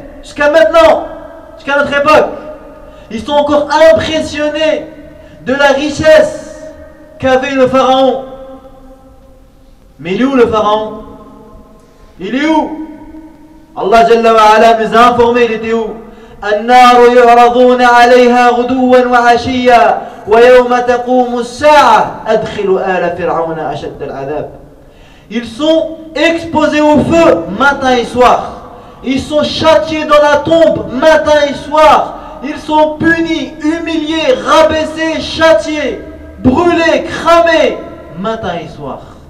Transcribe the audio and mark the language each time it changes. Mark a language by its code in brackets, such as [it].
[fr] Jusqu'à maintenant, jusqu'à notre époque, ils sont encore impressionnés de la richesse qu'avait le pharaon. Mais il est où le pharaon? Il est où? Allah Jalla wa Ala nous a informé, il était où? [ar] النار يعرضون عليها غدوا وعشيا ويوم تقوم الساعة أدخلوا آل فرعون أشد العذاب. [fr] Ils sont exposés au feu matin et soir. Ils sont châtiés dans la tombe matin et soir. Ils sont punis, humiliés, rabaissés, châtiés, brûlés, cramés matin et soir.